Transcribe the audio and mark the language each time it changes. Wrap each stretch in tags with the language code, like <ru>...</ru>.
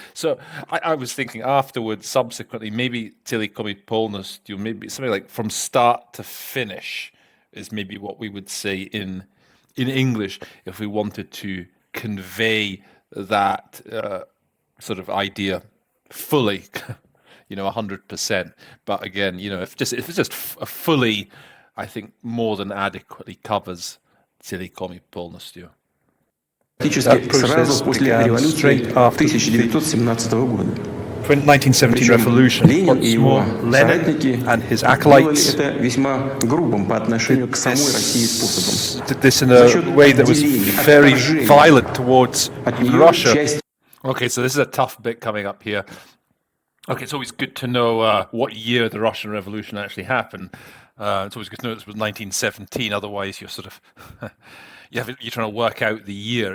<en>So I was thinking afterwards, subsequently, maybe</en> <ru>целиком и полностью,</ru> <en>maybe something like from start to finish is maybe what we would say in English if we wanted to convey that sort of idea fully, 100%. But again, if it's just fully, I think more than adequately covers</en> <ru>целиком и полностью. Сразу после революции 1917 года.</ru> <en>1917 revolution. Lenin and his acolytes</en> <ru>это весьма грубым по отношению к самой России способом.</ru> <en>did this in a way that was very violent towards Russia. Okay, so this is a tough bit coming up here. Okay, it's always good to know what year the Russian Revolution actually happened. It's always good to know it was 1917. Otherwise, you're sort of you're trying to work out the year.</en>